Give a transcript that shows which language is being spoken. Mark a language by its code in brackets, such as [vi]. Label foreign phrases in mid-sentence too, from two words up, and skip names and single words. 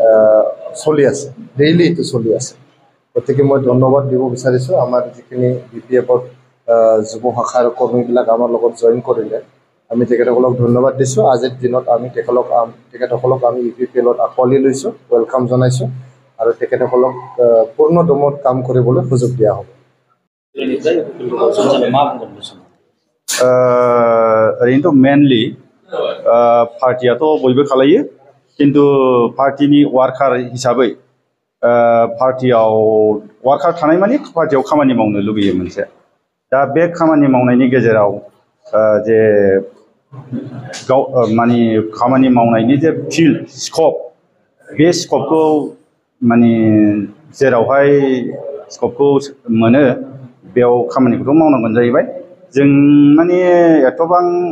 [as] চলি আছে ডেইলি এইটো চলি আছে গতিকে মই ধন্যবাদ দিব বিচাৰিছোঁ আমাৰ যিখিনি BPF-ত যুৱ শাখাৰ কৰ্মীবিলাক আমাৰ লগত জইন কৰিলে আমি তেখেতসকলক ধন্যবাদ দিছোঁ আজিৰ দিনত আমি তেখেতসকলক আমি UPPL-ত আঁকোৱালি লৈছোঁ ৱেলকাম জনাইছোঁ আৰু তেখেতসকলক পূৰ্ণ দমত কাম কৰিবলৈ সুযোগ দিয়া হ'ব [brx] ओरैनोथ' मेनलि पार्टियाथ' बयबो खालायो किन्तु पार्टिनि वार्कार हिसाबै पार्टियाव वार्कार थानाय माने पार्टियाव खामानि मावनो लुबैयो मोनसे दा बे खामानि मावनायनि गेजेराव जे गाव माने खामानि मावनायनि जे [en] field scope [brx] बे स्कपखौ माने जेरावहाय स्कपखौ मोनो बेयाव खामानिखौथ' मावनांगोन जाहैबाय जों माने एथबां